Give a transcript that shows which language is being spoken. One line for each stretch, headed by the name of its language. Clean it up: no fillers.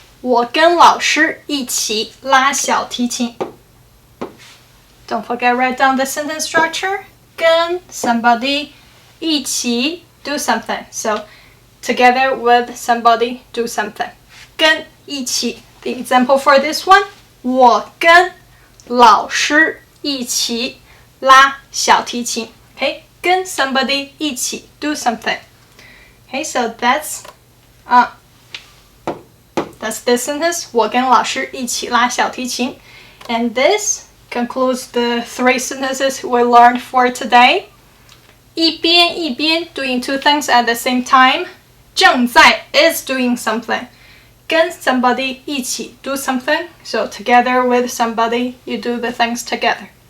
Chinese: 我跟老师一起拉小提琴。
English: Don't forget, write down the sentence structure. 跟 somebody 一起 do something. So together with somebody do something. 跟一起 The example for this one.
Chinese: 我跟老师一起拉小提琴。
English: Okay, 跟 somebody 一起 do something. Okay, so that's this sentence.
Chinese: 我跟老师一起拉小提琴.
English: And this concludes the 3 sentences we learned for today. 一边 doing 2 things at the same time. 正在 is doing something. 跟 somebody 一起 do something. So together with somebody, you do the things together.